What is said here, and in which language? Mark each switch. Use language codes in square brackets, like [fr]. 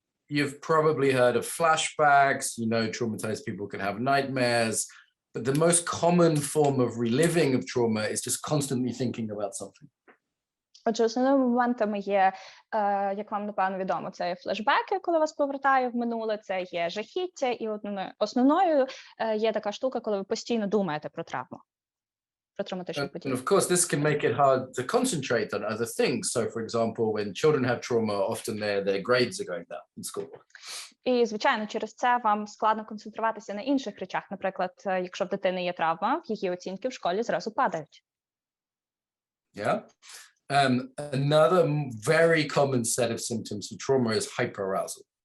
[en] You've probably heard of flashbacks. You know, traumatized people can have nightmares. but the most common form of reliving of trauma is just constantly thinking about something. [uk] Отже, основними моментами є, як вам, напевно, відомо, це є флешбеки, коли вас повертає в минуле, це є жахіття, і основною є така штука, коли ви постійно думаєте про травму, про травматичну подію. [en] And of course, this can make it hard to concentrate on other things. So, for example, when children have trauma, often their grades are going down in school. [uk] І, звичайно, через це вам складно концентруватися на інших речах. Наприклад, якщо в дитини є травма, її оцінки в школі зразу падають. [en] Yeah. Another very common set of symptoms of trauma is hyperarousal.